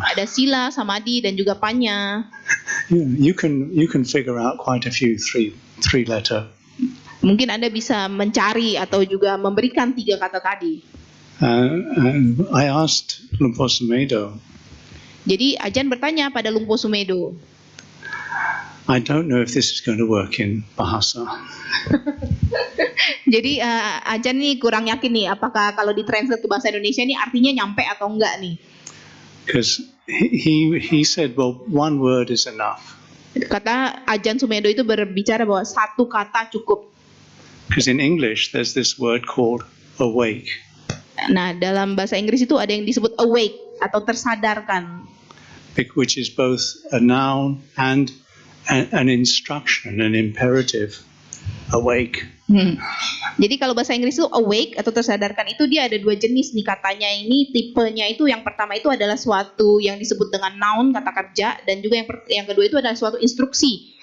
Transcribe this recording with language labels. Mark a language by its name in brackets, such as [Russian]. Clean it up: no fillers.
[Indonesian] Ada sila, samadhi, dan juga panya. [English] You can figure out quite a few three letter. [Indonesian] Mungkin Anda bisa mencari atau juga memberikan 3 kata tadi. [English] And I asked Lumpur Sumedho. [Indonesian] Jadi Ajan bertanya pada Lumpo Sumedo. [English] I don't know if this is going to work in Bahasa. [Indonesian] Jadi Ajan nih kurang yakin nih apakah kalau ditranslate ke bahasa Indonesia nih artinya nyampe atau enggak nih. [English] Because he said, well, one word is enough. [Indonesian] Kata Ajan Sumedo itu berbicara bahwa satu kata cukup. [English] Because in English, there's this word called awake. [Indonesian] Nah, dalam bahasa Inggris itu ada yang disebut awake atau tersadarkan. [English] Which is both a noun and an instruction, an imperative. Awake. [Indonesian] Jadi kalau bahasa Inggris itu awake atau tersadarkan itu dia ada dua jenis nih katanya ini tipenya itu yang pertama itu adalah suatu yang disebut dengan noun kata kerja dan juga yang kedua itu adalah suatu instruksi.